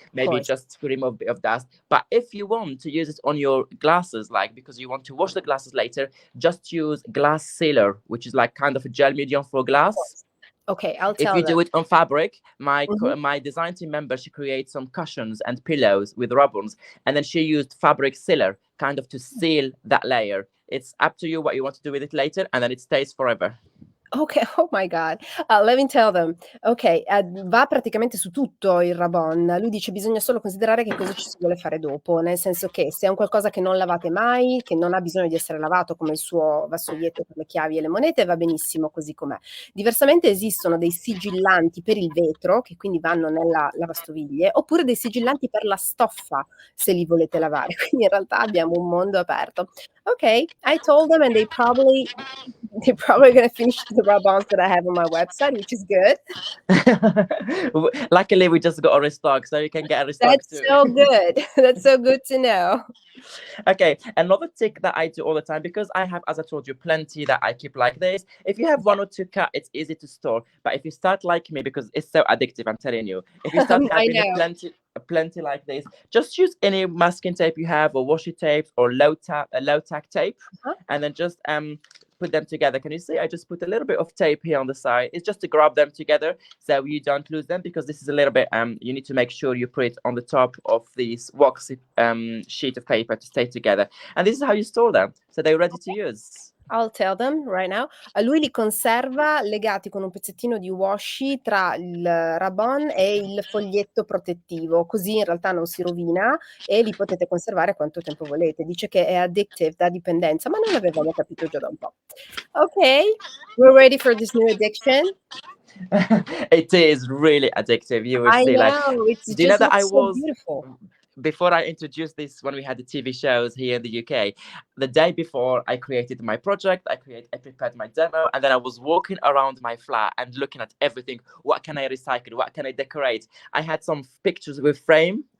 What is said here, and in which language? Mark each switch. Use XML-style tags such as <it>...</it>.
<en>Maybe just to remove a bit of dust. But if you want to use it on your glasses, like because you want to wash the glasses later, just use glass sealer, which is like kind of a gel medium for glass. Okay, I'll tell If you them. do it on fabric, my design team member, she creates some cushions and pillows with ribbons, and then she used fabric sealer kind of to seal that layer. It's up to you what you want to do with it later, and then it stays forever. Ok, oh my God. Let me tell them.</en> <it>Ok, va praticamente su tutto il Rabon. Lui dice bisogna solo considerare che cosa ci si vuole fare dopo, nel senso che se è un qualcosa che non lavate mai, che non ha bisogno di essere lavato come il suo vassoietto per le chiavi e le monete, va benissimo così com'è. Diversamente esistono dei sigillanti per il vetro, che quindi vanno nella lavastoviglie, oppure dei sigillanti per la stoffa, se li volete lavare. Quindi in realtà abbiamo un mondo aperto.</it> <en>Ok, I told them and they're probably going to finish the rub-ons that I have on my website, which is good. Luckily, we just got a restock, so you can get a restock That's too. so good. That's so good to know. Okay, another trick that I do all the time, because I have, as I told you, plenty that I keep like this. If you have 1 or 2 cut, it's easy to store. But if you start like me, because it's so addictive, I'm telling you, if you start having plenty like this, just use any masking tape you have, or washi tape, or low tack tape, and then just put them together. Can you see? I just put a little bit of tape here on the side. It's just to grab them together so you don't lose them, because this is a little bit you need to make sure you put it on the top of this waxy sheet of paper to stay together. And this is how you store them, so they're ready to use. I'll tell them right now.</en> <it>Lui li conserva legati con un pezzettino di washi tra il rabon e il foglietto protettivo, così in realtà non si rovina e li potete conservare quanto tempo volete. Dice che è addictive, da dipendenza, ma non l'avevamo capito già da un po'.</it> <en>Ok, we're ready for this new addiction. It is really addictive. You will see. know. Like, it's do you know that I so was beautiful. Before I introduced this, when we had the TV shows here in the UK, the day before I created my project, I prepared my demo, and then I was walking around my flat and looking at everything. What can I recycle? What can I decorate? I had some pictures with frames</en>